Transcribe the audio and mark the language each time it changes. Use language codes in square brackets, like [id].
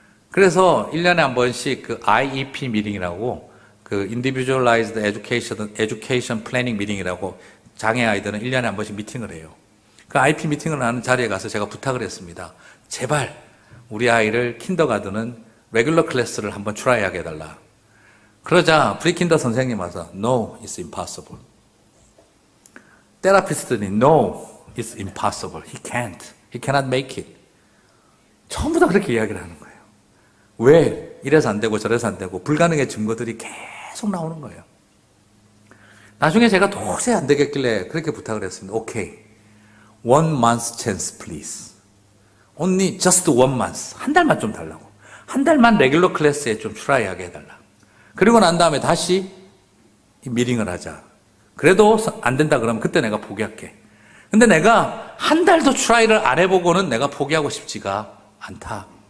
[ko] 그래서 1년에 한 번씩 그 IEP 미팅이라고, 그 Individualized Education Planning 미팅이라고, 장애 아이들은 1년에 한 번씩 미팅을 해요. 그 IEP 미팅을 하는 자리에 가서 제가 부탁을 했습니다. 제발 우리 아이를 킨더가든은 레귤러 클래스를 한번 트라이하게 해달라. 그러자 프리킨더 선생님 와서 [en] No, it's impossible. 테라피스트들이 No, it's impossible. He can't. He cannot make it. [ko] 전부 다 그렇게 이야기를 하는 거예요. 왜? 이래서 안 되고 저래서 안 되고 불가능의 증거들이 계속 나오는 거예요. 나중에 제가 도저히 안 되겠길래 그렇게 부탁을 했습니다. [en] Okay, 1 month's chance please. Only just 1 month. [ko] 한 달만 좀 달라고. 한 달만 레귤러 클래스에 좀 트라이하게 해달라. 그리고 난 다음에 다시 미팅을 하자. 그래도 안 된다 그러면 그때 내가 포기할게. 근데 내가 한 달도 트라이를 안 해보고는 내가 포기하고 싶지가 않다.